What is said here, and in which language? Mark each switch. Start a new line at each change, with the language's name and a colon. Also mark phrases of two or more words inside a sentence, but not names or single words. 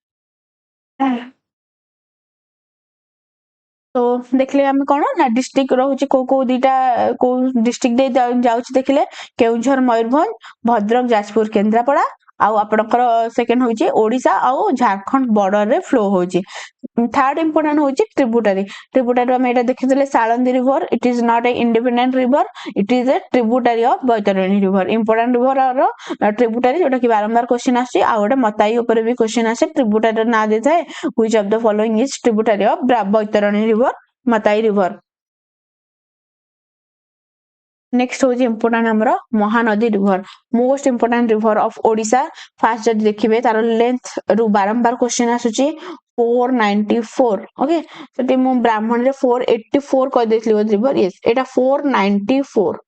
Odia: ତ ଦେଖିଲେ ଆମେ କଣ ନା ଡିଷ୍ଟ୍ରିକ୍ଟ ରହୁଛି କୋଉ କୋଉ ଦିଟା କୋଉ ଡିଷ୍ଟ୍ରିକ୍ଟ ଦେଇ ଯାଉଛି ଦେଖିଲେ, କେଉଁଝର, ମୟୂରଭଞ୍ଜ, ଭଦ୍ରକ, ଯାଜପୁର, କେନ୍ଦ୍ରାପଡା ଆଉ ଆପଣଙ୍କର ସେକେଣ୍ଡ ହଉଛି ଓଡିଶା ଆଉ ଝାରଖଣ୍ଡ
English: border flow
Odia: ହଉଛି।
English: third important ହଉଛି ଟ୍ରିବ୍ୟୁଟାରୀ। ଟ୍ରିବ୍ୟୁଟାରୀ
Odia: ଆମେ ଏଇଟା ଦେଖିଥିଲେ
English: ସାଳନ୍ଦୀ ରିଭର, it is not a independent river, it is a tributary of Baitarani river. important river tributary
Odia: ଯୋଉଟା କି ବାରମ୍ବାର କ୍ୱେଶ୍ଚିନ୍ ଆସୁଛି। ଆଉ ଗୋଟେ ମତାଇ ଉପରେ ବି କ୍ୱେଶ୍ଚିନ୍ ଆସେ, ଟ୍ରିବ୍ୟୁଟାରୀର ନାଁ ଦେଇଥାଏ
English: which of the following is tributary of
Odia: ବୈତରଣୀ ରିଭର, ମତାଇ ରିଭର।
English: ନେକ୍ସଟ ହଉଛି ଇମ୍ପୋର୍ଟାଣ୍ଟ ଆମର ମହାନଦୀ ରିଭର, most important river of Odisha.
Odia: ଫାଷ୍ଟ ଯଦି ଦେଖିବେ ତାର ଲେନ୍ଥ ରୁ ବାରମ୍ବାର କ୍ୱେଶ୍ଚିନ୍ ଆସୁଛି 494। ଓକେ, ସେଠି ମୁଁ ବ୍ରାହ୍ମଣୀରେ 484 କହିଦେଇଥିଲି ବୋଧେ ରିଭର, ୟେସ୍ ଏଇଟା 494।